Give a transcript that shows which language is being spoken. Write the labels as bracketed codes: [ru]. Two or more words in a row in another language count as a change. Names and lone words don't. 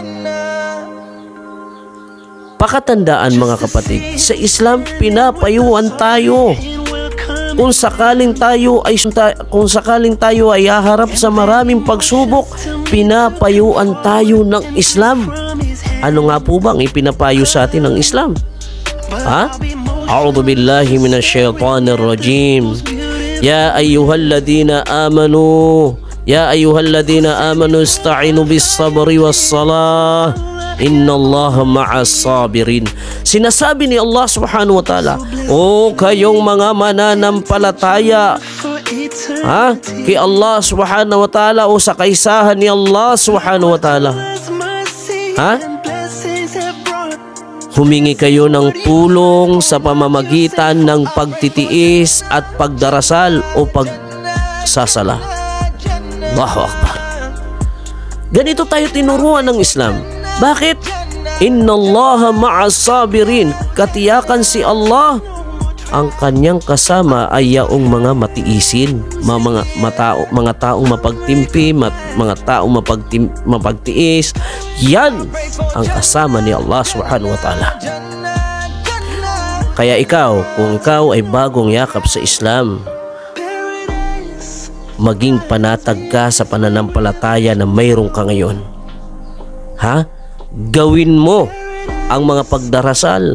[tl] Pakatandaan mga kapatid, sa Islam pinapayuan tayo. Kung sakaling tayo ay haharap sa maraming pagsubok, pinapayuan tayo ng Islam. Ano nga po bang ipinapayo sa atin ng Islam? [ar] أعوذ بالله من الشيطان الرجيم. يا أيها الذين آمنوا استعينوا بالصبر والصلاة. إن الله مع الصابرين. [tl] Sinasabi ni Allah [ar] سبحانه وتعالى, [tl] o kayong mga mananampalataya, kay Allah [ar] سبحانه وتعالى [tl] o sa kaisahan ni Allah [ar] سبحانه وتعالى, [tl] humingi kayo ng tulong sa pamamagitan ng pagtitiis at pagdarasal o pagsasala. [ar] الله أكبر. [tl] Ganito tayo tinuruan ng Islam. Bakit? [ar] إن الله مع الصابرين. [tl] Katiyakan si Allah, ang kanyang kasama ay yaong mga matiisin, mga taong mapagtimpi, mga taong mapagtiis. Yan ang kasama ni Allah [ar] سبحانه وتعالى. [tl] Kaya kung ikaw ay bagong yakap sa Islam, maging panatag ka sa pananampalataya na mayroon ka ngayon. Gawin mo ang mga pagdarasal.